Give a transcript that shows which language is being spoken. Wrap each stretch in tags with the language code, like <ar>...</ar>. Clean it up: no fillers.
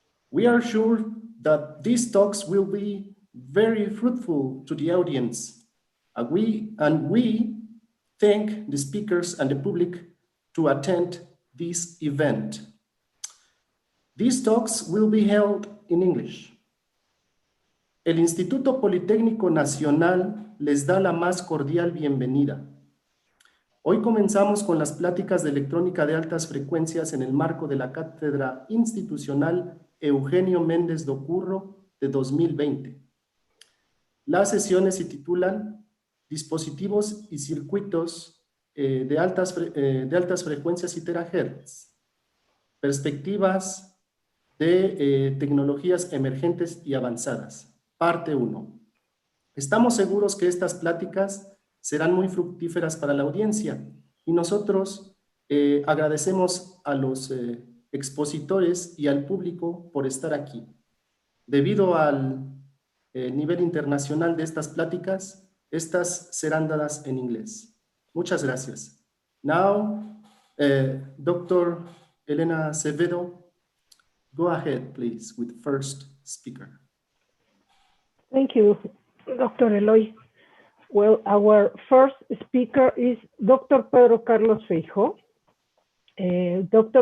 <en>We are sure that these talks will be very fruitful to the audience, and we thank the speakers and the public to attend this event. These talks will be held in English.</en> <es>El Instituto Politécnico Nacional les da la más cordial bienvenida. Hoy comenzamos con las pláticas de electrónica de altas frecuencias en el marco de la Cátedra Institucional Eugenio Méndez do Curro de 2020. Las sesiones se titulan Dispositivos y circuitos de altas frecuencias y terahertz, perspectivas de tecnologías emergentes y avanzadas. Parte 1. Estamos seguros que estas pláticas serán muy fructíferas para la audiencia y nosotros agradecemos a los expositores y al público por estar aquí. Debido al nivel internacional de estas pláticas, estas serán dadas en inglés. Muchas gracias.</es> <en>Now, Dr. Elena Acevedo, go ahead, please, with the first speaker. Thank you, Dr. Eloy. Well, our first speaker is Dr. Pedro Carlos Feijoo. Dr.</en>